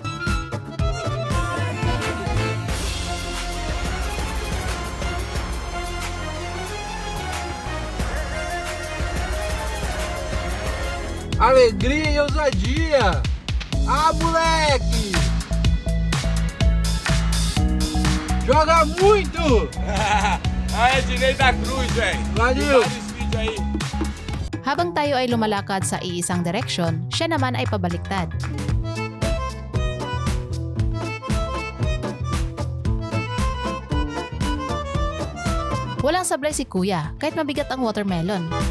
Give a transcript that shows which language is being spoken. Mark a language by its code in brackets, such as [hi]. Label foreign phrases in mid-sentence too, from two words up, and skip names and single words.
[pt] Alegria e ousadia! Ah, moleque! Joga muito! Aí, Ednei da Cruz, velho. Valeu! Esse vídeo aí. [tl] Habang tayo ay lumalakad sa iisang direksyon, siya naman ay pabaliktad. Walang sablay si Kuya kahit mabigat ang watermelon.